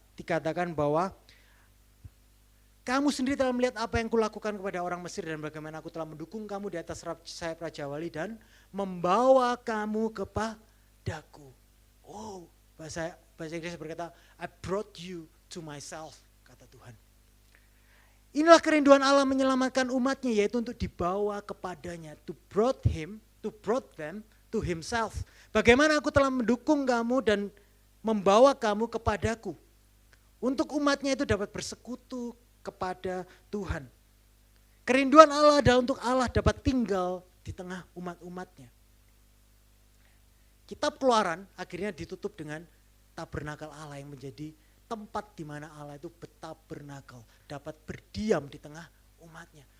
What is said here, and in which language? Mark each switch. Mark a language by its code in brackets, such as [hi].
[id] dikatakan bahwa kamu sendiri telah melihat apa yang kulakukan kepada orang Mesir dan bagaimana aku telah mendukung kamu di atas sayap Raja Wali dan membawa kamu kepadaku. Oh, bahasa Inggris berkata, [en] I brought you to myself, [id] kata Tuhan. Inilah kerinduan Allah menyelamatkan umatnya, yaitu untuk dibawa kepadanya. [en] To brought them to himself. [id] Bagaimana aku telah mendukung kamu dan membawa kamu kepadaku. Untuk umatnya itu dapat bersekutu kepada Tuhan. Kerinduan Allah adalah untuk Allah dapat tinggal di tengah umat-umatnya. Kitab Keluaran akhirnya ditutup dengan tabernakel Allah yang menjadi tempat di mana Allah itu bertabernakel, dapat berdiam di tengah umatnya.